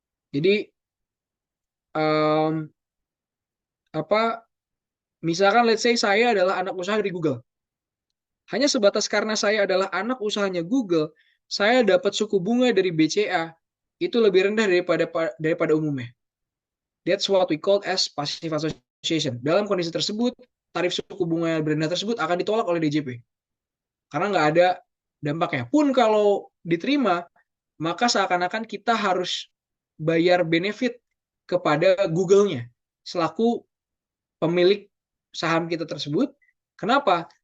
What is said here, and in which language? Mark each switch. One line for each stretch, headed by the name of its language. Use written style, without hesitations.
Indonesian: Jadi um, apa misalkan
English: let's say
Indonesian: saya adalah anak usaha dari Google. Hanya sebatas karena saya adalah anak usahanya Google, saya dapat suku bunga dari BCA itu lebih rendah daripada umumnya.
English: That's what we call as passive association.
Indonesian: Dalam kondisi tersebut, tarif suku bunga yang berendah tersebut akan ditolak oleh DJP. Karena nggak ada dampaknya. Pun kalau diterima, maka seakan-akan kita harus bayar benefit kepada Google-nya selaku pemilik saham kita tersebut. Kenapa?